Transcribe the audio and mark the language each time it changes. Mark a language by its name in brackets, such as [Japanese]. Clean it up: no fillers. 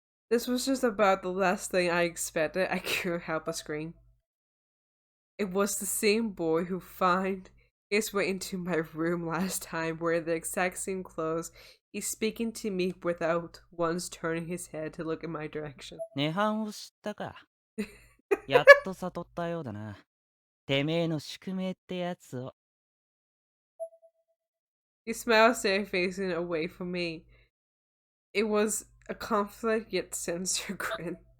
[English] This was just about the last thing I expected. I couldn't help but scream. It was the same boy who found his way into my room last time, wearing the exact same clothes. He's speaking to me without once turning his head to look in my direction. [Japanese] 涅槃を知ったか。やっと悟ったようだな。てめえの宿命ってやつを。 [English] He smiled, staring facing away from me. It was a conflict yet sincere grin.